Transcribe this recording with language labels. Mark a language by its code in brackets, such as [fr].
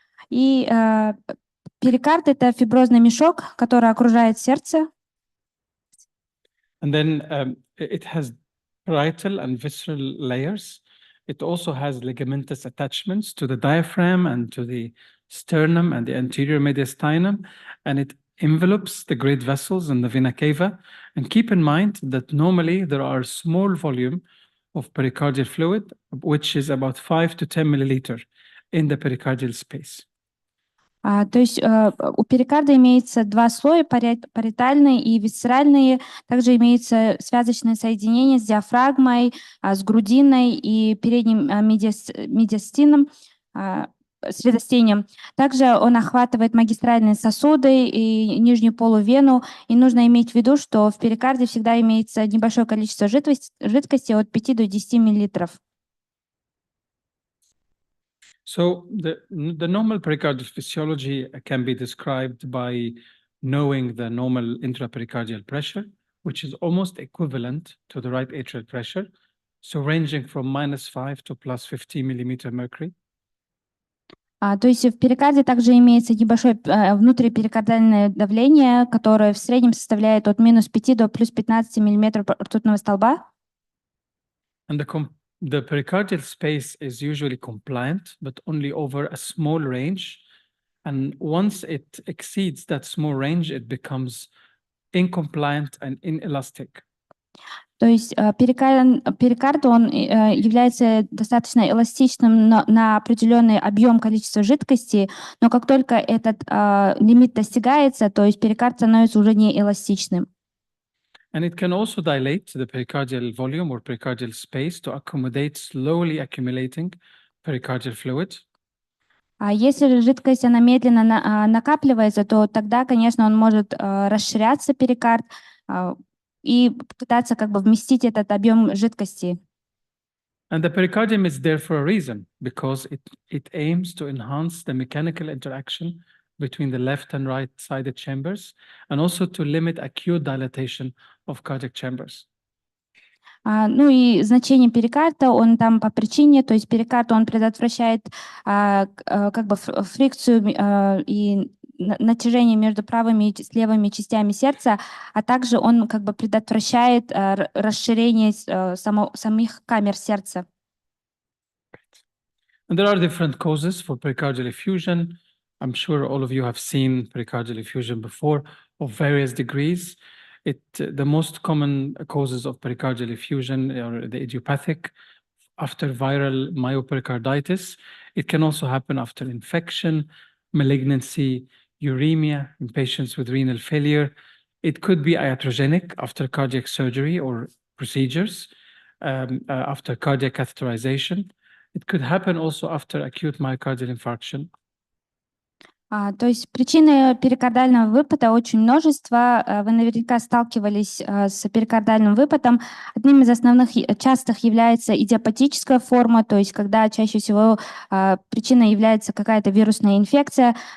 [ru] И перикард — это фиброзный мешок, который окружает сердце. [en] And then it has parietal and visceral layers. It also has ligamentous attachments to the diaphragm and to the sternum and the anterior mediastinum, and it envelopes the great vessels and the vena cava. And keep in mind that normally there are small volume of pericardial fluid, which is about 5 to 10 milliliter in the pericardial space. [ru] То есть у перикарда имеется два слоя, париетальные и висцеральные. Также имеется связочное соединение с диафрагмой, с грудиной и передним медиастином, средостением. Также он охватывает магистральные сосуды и нижнюю полувену. И нужно иметь в виду, что в перикарде всегда имеется небольшое количество жидкости от 5 до 10 миллилитров. [en] So the normal pericardial physiology can be described by knowing the normal intrapericardial pressure, which is almost equivalent to the right atrial pressure, so ranging from -5 to +50 millimeter mercury. [ru] То есть в перикарде также имеется небольшое внутриперикардальное давление, которое в среднем составляет от -5 до +15 миллиметров ртутного столба. [en] And the pericardial space is usually compliant, but only over a small range. And once it exceeds that small range, it becomes incompliant and inelastic. [ru] То есть перикард, он является достаточно эластичным на определенный объем количества жидкости, но как только этот лимит достигается, то есть перикард становится уже не эластичным. [en] And it can also dilate the pericardial volume or pericardial space to accommodate slowly accumulating pericardial fluid. [ru] А если жидкость она медленно накапливается, то тогда, конечно, он может расширяться, перикард, и пытаться как бы вместить этот объем жидкости. [en] And the pericardium is there for a reason, because it aims to enhance the mechanical interaction between the left and right sided chambers, and also to limit acute dilatation of cardiac chambers. [ru] Ну и значение перикарда, он там по причине, то есть перикард, он предотвращает как бы фрикцию и натяжение между правыми и левыми частями сердца, а также он как бы предотвращает расширение самих камер сердца. [en] And there are different causes for pericardial effusion. I'm sure all of you have seen pericardial effusion before of various degrees. The most common causes of pericardial effusion are the idiopathic, after viral myopericarditis. It can also happen after infection, malignancy, uremia in patients with renal failure. It could be iatrogenic after cardiac surgery or procedures, after cardiac catheterization. It could happen also after acute myocardial infarction. [ru] То есть причины перикардального выпада очень множество. Вы наверняка сталкивались с перикардальным выпадом. Одним из основных частых является идиопатическая форма, то есть когда чаще всего причиной является какая-то вирусная инфекция.